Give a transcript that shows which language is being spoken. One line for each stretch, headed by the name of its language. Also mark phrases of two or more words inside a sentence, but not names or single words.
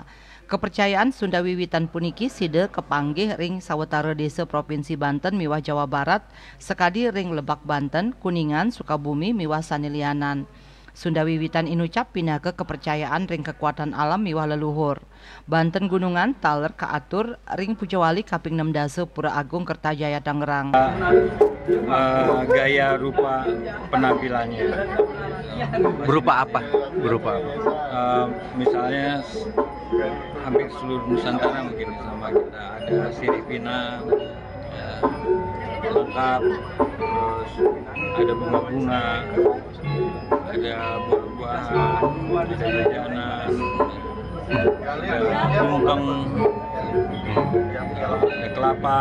Balinese: Kepercayaan Sunda Wiwitan puniki side kepanggih ring sawetara desa Provinsi Banten miwah Jawa Barat, sekadi ring Lebak Banten, Kuningan, Sukabumi miwah sanilianan. Sunda Wiwitan inucap pindah ke kepercayaan ring kekuatan alam miwah leluhur. Banten Gunungan taler kaatur ring Pujawali kaping 16 Pura Agung Kertajaya Tangerang.
Indonesian: Gaya rupa penampilannya. Berupa apa? Misalnya hampir seluruh Nusantara mungkin sama kita ada sirih pinang, ya, lengkap, terus ada bunga-bunga, ada buah-buahan, ada jajanan, ada tumpeng, ada kelapa